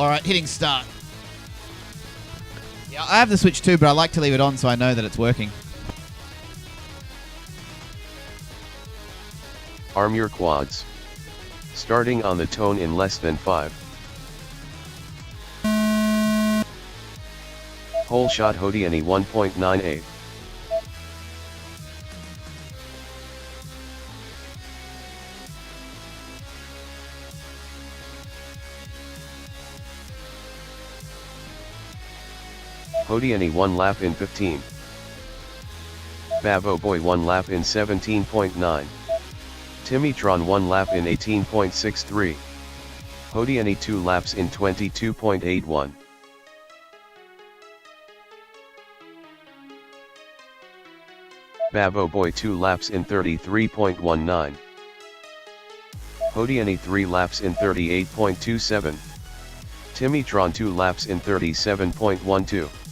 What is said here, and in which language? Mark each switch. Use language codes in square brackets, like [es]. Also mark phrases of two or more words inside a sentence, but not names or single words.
[en] All right, hitting start. Yeah, I have the Switch too, but I like to leave it on so I know that it's working. Arm your quads. Starting on the tone in less than 5. Whole shot Hodiani 1.98. Hodiani 1 lap in 15. Babbo Boy 1 lap in 17.9. Timmytron 1 lap in 18.63. Hodiani 2 laps in 22.81. Babbo Boy 2 laps in 33.19. Hodiani 3 laps in 38.27. Timmytron 2 laps in 37.12.